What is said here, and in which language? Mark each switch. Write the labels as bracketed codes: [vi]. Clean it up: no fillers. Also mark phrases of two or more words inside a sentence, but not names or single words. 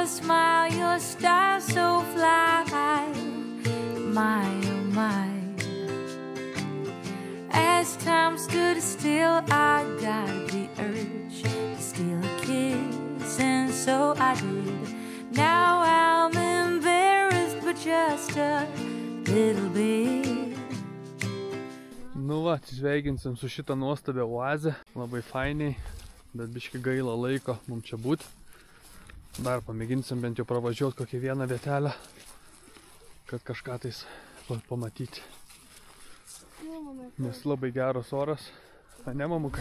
[en] smile, your style so fly, my oh my. As time stood still, I got the urge to steal a kiss, and so I did. Now I'm embarrassed, but just a little bit. [lt] Nu va, atsisveikinsim su šitą nuostabią oazę, labai fainiai. Bet biški gaila laiko mums čia būti. Dar pamėginsim bent jau pravažiuoti kokią vieną vietelę, kad kažką tais pamatyti. Nes labai geras oras. A ne, mamukai?